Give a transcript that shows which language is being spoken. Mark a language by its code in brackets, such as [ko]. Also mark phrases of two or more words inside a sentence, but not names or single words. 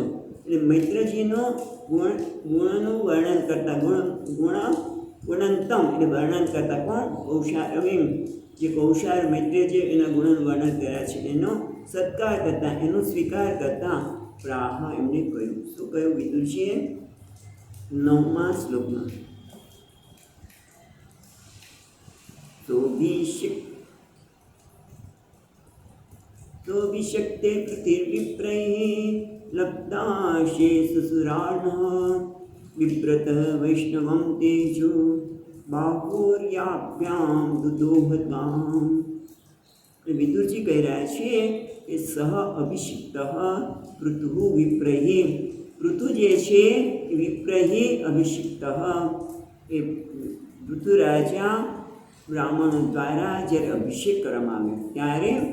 [gu] એટલે મૈત્રેયજીનો ગુણનું વર્ણન કરતાં ગુણ ગુણંતમ એટલે વર્ણન કરતા કોણ? કૌશારવીમ, જે કૌશાર મૈત્રેય છે એના ગુણોનું વર્ણન કર્યા છે એનો સત્કાર કરતા, એનો સ્વીકાર કરતા પ્રાહ એમને કહ્યું. શું કહ્યું વિદુષીએ? [sa] 9મા શ્લોકમાં सोऽभिषक्ते कृतिर्विप्रैः लब्धाशेषसुराणः विव्रतः वैष्णवं तेजो बाहुर्याभ्यां दुदोहताम्. [gu] વિદુરજી કહી રહ્યા છે કે સહ અભિષિક્ત પૃથુ વિપ્રહી, પૃથુ જે છે એ વિપ્રહી અભિષિક્ત, એ પૃથુરાજા બ્રાહ્મણો દ્વારા જ્યારે અભિષેક કરવામાં આવ્યો ત્યારે